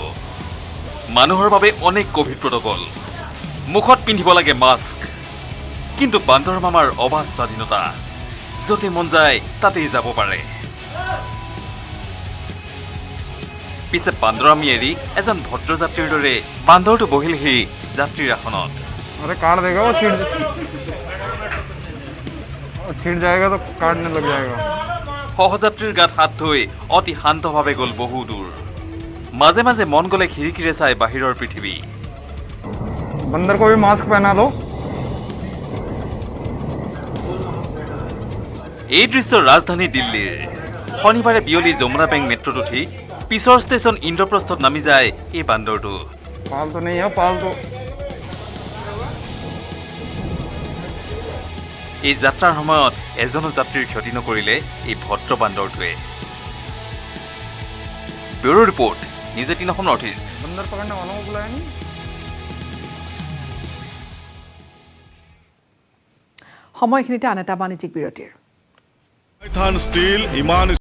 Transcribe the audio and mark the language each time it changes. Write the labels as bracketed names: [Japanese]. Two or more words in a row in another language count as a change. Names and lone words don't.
[Assamese] মানুহৰ বাবে অনেক [English] COVID protocol, [Assamese] মুখত পিন্ধিব লাগে মাস্ক, কিন্তু বান্দৰ মামাৰ অবাধ স্বাধীনতা, য'তে মন যায় তাতেই যাব পাৰে। পিছে বান্দৰামি এৰি এজন ভদ্ৰযাত্ৰীৰ দৰে বান্দৰটো বহিলহি যাত্ৰীৰ আসনত। [Hindi] अरे काट देगा वो छिड़ जाएगा तो काटने लग जाएगा। [Assamese] সহযাত্ৰীৰ গাত হাত থৈ অতি শান্তভাৱে গ'ল বহু দূৰ। মাজে মাজে মন গ'লে খিৰিকীৰে চাই বাহিৰৰ পৃথিৱী। [Hindi] बंदर को भी मास्क पहना दो। [Assamese] এই দৃশ্য ৰাজধানী দিল্লীৰ। শনিবাৰে বিয়লি যমুনা বেংক মেট্ৰত উঠি পিছৰ ষ্টেচন ইন্দ্ৰপ্ৰস্থত নামি যায় এই বান্দৰটো। [Hindi] पालतू नहीं है पालतू। [Assamese] এই যাত্ৰাৰ সময়ত এজনো যাত্ৰীৰ ক্ষতি নকৰিলে এই ভদ্ৰ বান্দৰটোৱে। [English] Bureau report, [Assamese] নিউজ 18 অসম নৰ্থ ইষ্ট। [Hindi] बंदर पकड़ने वालों को बुलाया नहीं। [Assamese] সময়খিনিতে আন এটা বাণিজ্যিক বিৰতিৰ। ষ্টিল ইমান